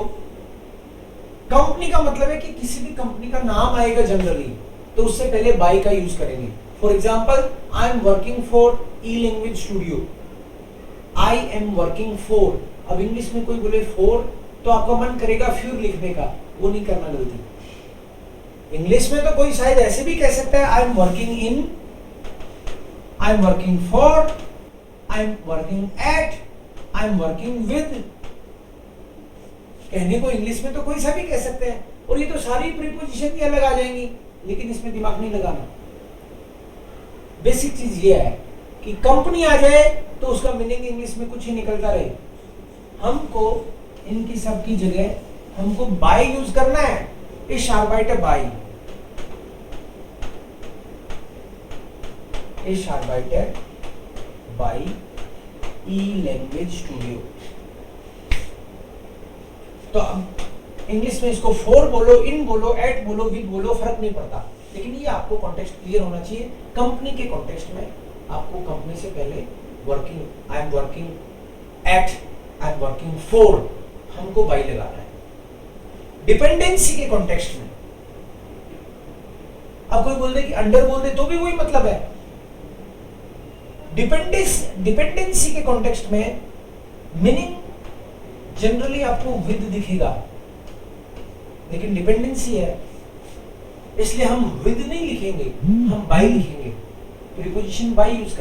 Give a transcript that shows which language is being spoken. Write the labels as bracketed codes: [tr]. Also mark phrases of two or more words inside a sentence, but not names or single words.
[hi] कंपनी का मतलब है कि किसी भी कंपनी का नाम आएगा जनरली तो उससे पहले बाय का यूज करेंगे। [en] For example, I am working for E Language Studio, I am working for. [hi] अब इंग्लिश में कोई बोले फॉर तो आपका मन करेगा फ्यूर लिखने का, वो नहीं करना गलती। इंग्लिश में तो कोई शायद ऐसे भी कह सकता है [en] I am working in, I am working for, I am working at, I am working with. [hi] कहने को इंग्लिश में तो कोई सा भी कह सकते हैं, और ये तो सारी प्रीपोजिशन ही अलग आ जाएंगी, लेकिन इसमें दिमाग नहीं लगाना। बेसिक चीज ये है कि कंपनी आ जाए तो उसका मीनिंग इंग्लिश में कुछ ही निकलता रहे। हमको इनकी सबकी जगह हमको बाय यूज करना है। [de] Ich arbeite bei, ich arbeite bei E-Language Studio। [hi] तो अब इंग्लिश में इसको फॉर बोलो, इन बोलो, एट बोलो, विद बोलो, फर्क नहीं पड़ता, लेकिन ये आपको कॉन्टेक्स्ट क्लियर होना चाहिए। कंपनी के कॉन्टेक्स्ट में आपको कंपनी से पहले वर्किंग, [en] I am working at, I am working for, [hi] हमको बाय लगाना है। डिपेंडेंसी के कॉन्टेक्स्ट में अब कोई बोल दे कि अंडर बोल दे तो भी वही मतलब है। डिपेंडेंसी के कॉन्टेक्स्ट में मीनिंग जनरली आपको विद दिखेगा, लेकिन डिपेंडेंसी है इसलिए हम विद नहीं लिखेंगे, हम बाय लिखेंगे, [en] preposition by [hi] यूज करेंगे।